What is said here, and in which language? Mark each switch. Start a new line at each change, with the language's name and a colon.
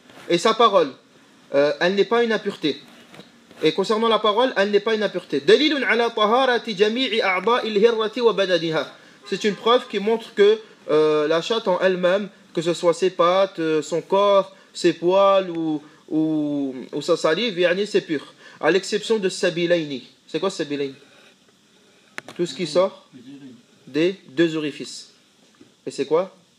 French: Et sa parole, elle n'est pas une impureté. Et concernant la parole, elle n'est pas une impureté.
Arabic: دليل على طهارة جميع أعضاء الهرة وبدنها.
French: C'est une preuve qui montre que la chatte en elle-même, que ce soit ses pattes, son corps, ses poils ou sa salive, c'est pur. À l'exception de sabilayni. C'est quoi sabilayni? Tout ce qui sort des deux orifices. Et c'est quoi?